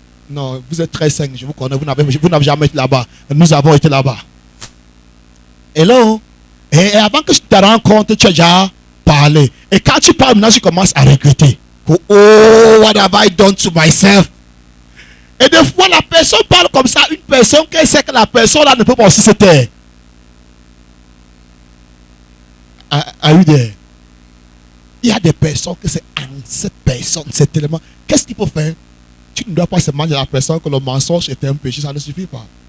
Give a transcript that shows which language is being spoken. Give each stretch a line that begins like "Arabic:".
French: Non, vous êtes très sain, je vous connais, vous n'avez jamais été là-bas. Nous avons été là-bas. Hello? Et avant que je te rende compte, tu as déjà parlé. Et quand tu parles, maintenant tu commences à regretter.
English: Oh, what have I done to myself?
French: Et des fois, la personne parle comme ça, une personne qui sait que la personne là ne peut pas aussi se taire. eu des... Il y a des personnes que c'est en cette personne, c'est tellement... Qu'est-ce qu'il faut faire? Tu ne dois pas seulement dire à la personne que le mensonge est un péché, ça ne suffit pas.